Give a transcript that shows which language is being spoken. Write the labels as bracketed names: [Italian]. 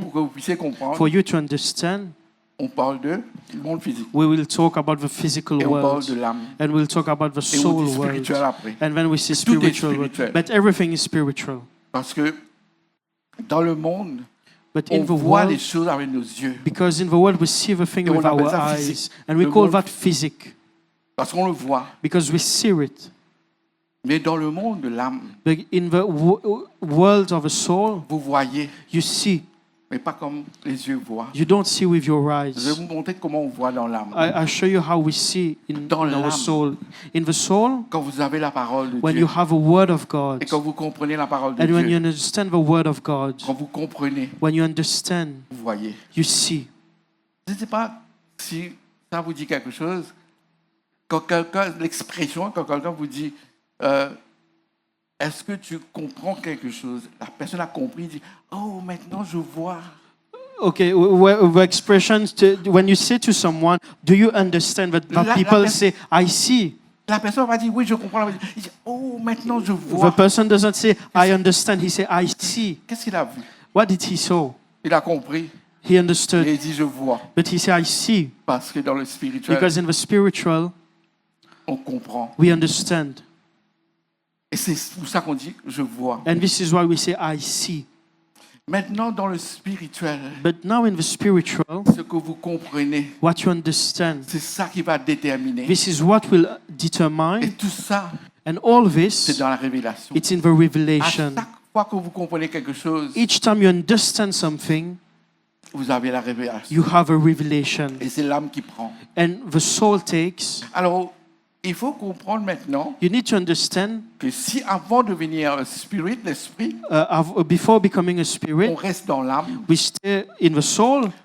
[French] pour que vous puissiez comprendre, [English] for you to understand, [French] on parle de du monde physique [English] we will talk about the physical [French] et on parle de [English] world, [French] l'âme. [English] and we'll talk about the [French] Et on [English] soul [French] dit [English] world, [French] spirituel après. [English] and then we see [French] Tout est [English] spiritual world. [French] spirituel. [English] But everything is spiritual. [French] Parce que dans le monde, [English] But [French] on [English] in the [French] voit les [English] world, [French] choses avec nos yeux. [English] because in the world we see the thing [French] Et on [English] with [French] appelle [English] our [French] ça [English] eyes, [French] physique. [English] and we [French] Le [English] call [French] monde- [English] that physic, [French] Parce qu'on le voit. [English] because we see it. [French] Mais dans le monde de l'âme, [English] But in the world of the soul, [French] vous voyez, [English] you see. [French] mais pas comme les yeux voient. [English] You don't see with your [French] Je vais [English] eyes. [French] vous montrer comment on voit dans l'âme. [English] I show you how we see in [French] Dans [English] our [French] l'âme. [English] soul. In the soul, [French] Quand vous avez la parole de [English] when [French] Dieu [English] you have a word of God, [French] et quand vous comprenez la parole de [English] and when you [French] Dieu, [English] understand the word of God, [French] quand vous comprenez, [English] when you understand, [French] vous voyez. [English] you see. [French] Je ne sais pas si ça vous dit quelque chose. Quand quelqu'un, l'expression, quand quelqu'un vous dit est-ce que tu comprends quelque chose? La personne a compris, dit oh, maintenant je vois. [English] Okay, the expressions when you say to someone, "Do you understand?" That people say, "I see." [French] La personne va dire oui, je comprends. Il dit oh, maintenant je [English] The [French] vois. [English] person doesn't say, "I understand." He say, "I see." [French] Qu'est-ce qu'il a vu? [English] What did he saw? [French] Il a compris. [English] He [French] Et [English] understood, [French] il dit je vois. [English] but he said, "I see," [French] Parce que dans le spirituel, [English] because in the spiritual [French] on comprend. [English] we understand, [French] Et c'est pour ça qu'on dit je vois. [English] and this is why we say, "I see." [French] Maintenant, dans le spirituel, [English] But now in the spiritual, [French] ce que vous comprenez, [English] what you understand, [French] c'est ça qui va déterminer. [English] this is what will [French] Et [English] determine, [French] tout ça, [English] and all [French] c'est [English] this, [French] dans la révélation. [English] it's in the [French] À [English] revelation. [French] chaque fois que vous comprenez quelque chose, [English] Each time you understand something, [French] vous avez la révélation. [English] you have a revelation, [French] Et c'est l'âme qui prend. [English] and the soul takes. [French] Alors, il faut comprendre maintenant [English] You need to understand, [French] que si avant de devenir un spirit, l'esprit, [English] before becoming a [French] on [English] spirit, [French] reste dans l'âme, [English] we stay in the soul.